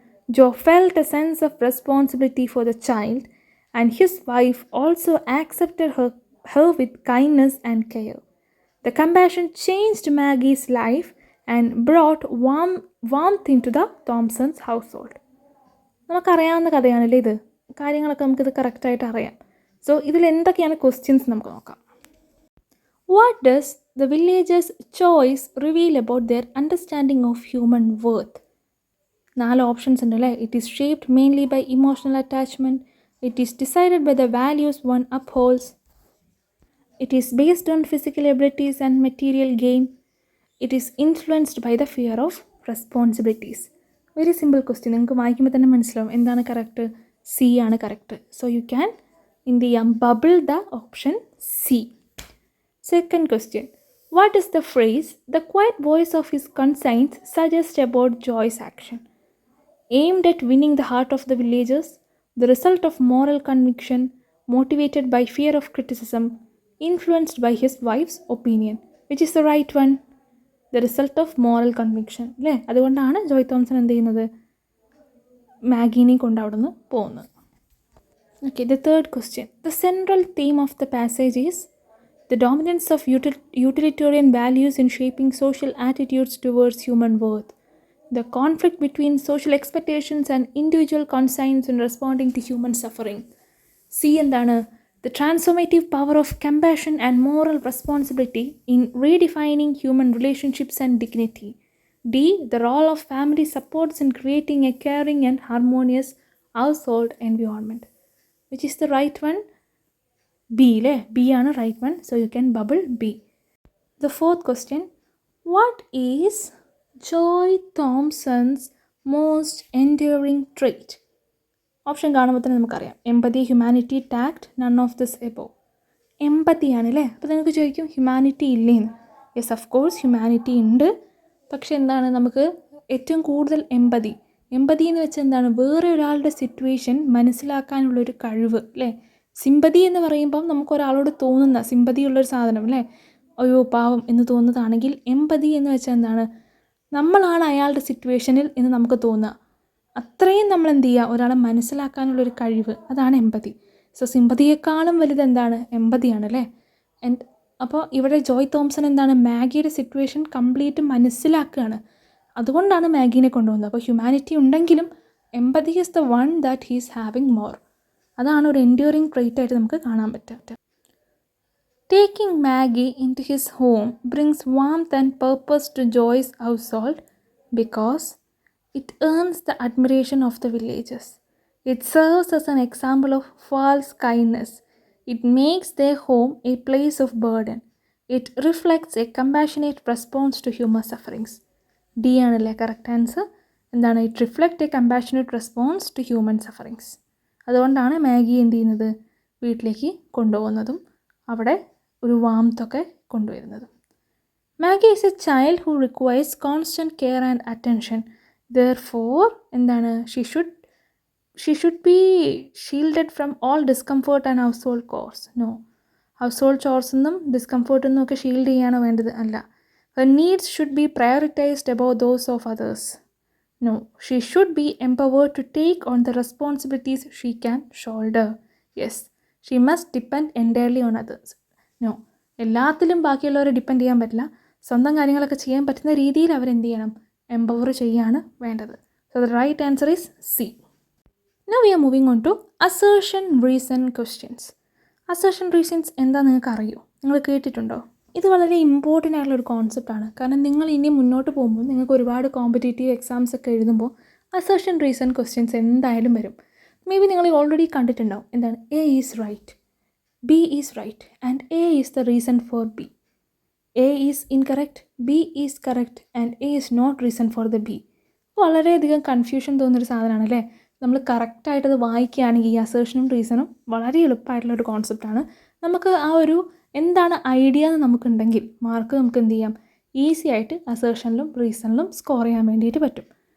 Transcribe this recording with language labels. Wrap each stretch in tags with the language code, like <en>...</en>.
<en>Joe felt a sense of responsibility for the child, and his wife also accepted her with kindness and care. The compassion changed Maggie's life and brought warmth into the Thompsons household.</en> <ml>നമുക്കറിയാവുന്ന കഥയാണല്ലേ ഇത്, കാര്യങ്ങളൊക്കെ നമുക്കിത് കറക്റ്റായിട്ട് അറിയാം. So ഇതിൽ എന്തൊക്കെയാണ് questions നമുക്ക് നോക്കാം.</ml> <en>What does the villagers' choice reveal about their understanding of human worth?</en> <ml>4 options ഉണ്ട് അല്ലേ.</ml> <en>It is shaped mainly by emotional attachment, it is decided by the values one upholds, it is based on physical abilities and material gain, it is influenced by the fear of responsibilities. Very simple question,</en> <ml>നിങ്ങൾക്ക് വായിക്കുമ്പോൾ തന്നെ മനസ്സിലാവും എന്താണ് correct. C ആണ് correct.</ml> <en>so you can</en> <ml>എന്ത് ചെയ്യാം,</ml> <en>Bubble the option C. Second question. What is the phrase, the quiet voice of his conscience, suggests about Joy's action? Aimed at winning the heart of the villagers, the result of moral conviction, motivated by fear of criticism, influenced by his wife's opinion. Which is the right one? The result of moral conviction.</en> <ml>അല്ലേ, അതുകൊണ്ടാണ് Joy Thomson എന്ത് ചെയ്യുന്നത്, മാഗീനെ കൊണ്ട് അവിടെ നിന്ന് പോകുന്നത്.</ml> <en>Okay, the third question. The central theme of the passage is the dominance of utilitarian values in shaping social attitudes towards human worth. The conflict between social expectations and individual conscience in responding to human suffering. C എന്താണ്, the transformative power of compassion and moral responsibility in redefining human relationships and dignity. D, the role of family supports in creating a caring and harmonious household environment. Which is the right one?</en> <ml>B അല്ലേ, B ആണ്</ml> <en>Right one. So you can bubble B. The fourth question. What is Joy Thompson's most enduring trait?</en> <ml>Option കാണുമ്പോൾ തന്നെ നമുക്കറിയാം.</ml> <en>Empathy, humanity, tact, none of this above.</en> <ml>എമ്പത്തിയാണ് അല്ലേ. അപ്പോൾ നിങ്ങൾക്ക് ചോദിക്കും humanity ഇല്ലേന്ന്.</ml> <en>yes, of course</en> <ml>ഹ്യൂമാനിറ്റി ഉണ്ട്. പക്ഷെ എന്താണ്, നമുക്ക് ഏറ്റവും കൂടുതൽ എമ്പതി എന്ന് വെച്ചാൽ എന്താണ്, വേറെ ഒരാളുടെ സിറ്റുവേഷൻ മനസ്സിലാക്കാനുള്ളൊരു കഴിവ് അല്ലേ. സിമ്പതി എന്ന് പറയുമ്പം നമുക്ക് ഒരാളോട് തോന്നുന്ന സിമ്പതിയുള്ളൊരു സാധനം അല്ലേ, അയ്യോ പാവം എന്ന് തോന്നുന്നതാണെങ്കിൽ എമ്പതി എന്ന് വെച്ചാൽ എന്താണ്, നമ്മളാണ് അയാളുടെ സിറ്റുവേഷനിൽ എന്ന് നമുക്ക് തോന്നുക. അത്രയും നമ്മൾ എന്ത് ചെയ്യുക, ഒരാളെ മനസ്സിലാക്കാനുള്ളൊരു കഴിവ്, അതാണ് എമ്പതി. സോ സിമ്പതിയേക്കാളും വലുത് എന്താണ്, എമ്പതിയാണ് അല്ലേ. അപ്പോൾ ഇവിടെ ജോയ് തോംസൺ എന്താണ്, മാഗിയുടെ സിറ്റുവേഷൻ കംപ്ലീറ്റ് മനസ്സിലാക്കുകയാണ്. അതുകൊണ്ടാണ് മാഗീനെ കൊണ്ടുവന്നത്. അപ്പോൾ ഹ്യൂമാനിറ്റി ഉണ്ടെങ്കിലും</ml> <en>Empathy is the one that he's having more.</en> <ml>അതാണ് ഒരു എൻഡ്യൂറിങ് ട്രെയ്റ്റ് ആയിട്ട് നമുക്ക് കാണാൻ പറ്റുക.</ml> <en>Taking Maggie into his home brings warmth and purpose to Joy's household because it earns the admiration of the villagers. It serves as an example of false kindness. It makes their home a place of burden. It reflects a compassionate response to human sufferings.</en> <ml>D ആണല്ലേ correct answer.</ml> <en>എന്താണ്, it reflect a compassionate response to human sufferings.</en> <ml>അതുകൊണ്ടാണ് Maggi എന്ത് ചെയ്യുന്നത്, വീട്ടിലേക്ക് കൊണ്ടുപോകുന്നതും അവിടെ ഒരു വാംത്തൊക്കെ കൊണ്ടുവരുന്നതും.</ml> <en>Maggie is a child who requires constant care and attention. Therefore, എന്താണ്, she should be shielded from all discomfort and household chores.</en> <ml>No, household chores ഒന്നും discomfort ഒന്നും ഒക്കെ ഷീൽഡ് ചെയ്യാണ് വേണ്ടത്, അല്ല.</ml> <en>Her needs should be prioritized above those of others. No, she should be empowered to take on the responsibilities she can shoulder. Yes, she must depend entirely on others.</en> <ml>No, എല്ലാത്തിലും ബാക്കിയുള്ളവരെ depend ചെയ്യാൻ പറ്റില്ല. സ്വന്തം കാര്യങ്ങളൊക്കെ ചെയ്യാൻ പറ്റുന്ന രീതിയിൽ അവരെന്ത് ചെയ്യണം, എംപവർ ചെയ്യാണ് വേണ്ടത്.</ml> <en>So the right answer is C. Now we are moving on to assertion reason questions.</en> <ml>Assertion reasons എന്താ നിങ്ങൾക്ക് അറിയോ, നിങ്ങൾ കേട്ടിട്ടുണ്ടോ? ഇത് വളരെ ഇമ്പോർട്ടൻ്റ് ആയിട്ടുള്ളൊരു കോൺസെപ്റ്റാണ്. കാരണം നിങ്ങൾ ഇനി മുന്നോട്ട് പോകുമ്പോൾ നിങ്ങൾക്ക് ഒരുപാട് കോമ്പറ്റേറ്റീവ് എക്സാംസ് ഒക്കെ എഴുതുമ്പോൾ അസേർഷൻ റീസൺ ക്വസ്റ്റ്യൻസ് എന്തായാലും വരും.</ml> <en>maybe</en> <ml>നിങ്ങൾ ഓൾറെഡി കണ്ടിട്ടുണ്ടാവും.</ml> <en>എന്താണ്, A is right, B is right and A is the reason for B. A is incorrect, B is correct and A is not reason for the B.</en> <ml>വളരെയധികം confusion തോന്നുന്നൊരു സാധനമാണ് അല്ലേ. നമ്മൾ കറക്റ്റായിട്ടത് വായിക്കുകയാണെങ്കിൽ ഈ അസേർഷനും റീസണും വളരെ എളുപ്പമായിട്ടുള്ളൊരു കോൺസെപ്റ്റാണ്. നമുക്ക് ആ ഒരു എന്താണ് ഐഡിയ എന്ന് നമുക്കുണ്ടെങ്കിൽ മാർക്ക് നമുക്ക് എന്ത് ചെയ്യാം, ഈസി ആയിട്ട് അസേർഷനിലും റീസണിലും സ്കോർ ചെയ്യാൻ വേണ്ടിയിട്ട് പറ്റും.</ml>